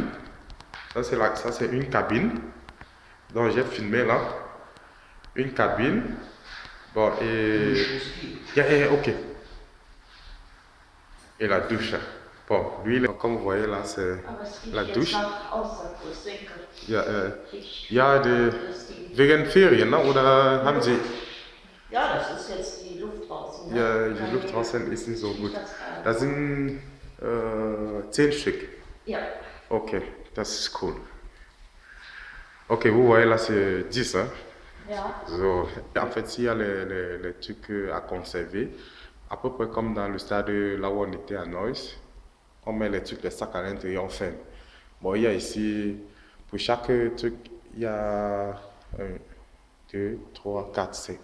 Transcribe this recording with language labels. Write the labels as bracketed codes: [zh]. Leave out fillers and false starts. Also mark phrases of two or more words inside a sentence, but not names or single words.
[fr] Ça c'est une cabine. Donc j'ai filmé là. Une cabine. Bon, et... ok. Et la douche. Bon, lui, comme vous voyez là, c'est la douche. [de] Ja, wegen Ferien, ne? Oder haben Sie... Ja, das ist jetzt die Luft draußen. Ne? Ja, die Luft draußen ist nicht so gut. Das sind 10 Stück. Ja. Ok, das ist cool. [fr] Ok, vous voyez là, c'est 10, hein? Ja. So. En fait, il y a les trucs à conserver. À peu près comme dans le stade là où on était à Neuss. On met les trucs, les sacs à l'intérieur, on ferme. Bon, il y a ici, pour chaque truc, il y a 1, 2, 3, 4, 5.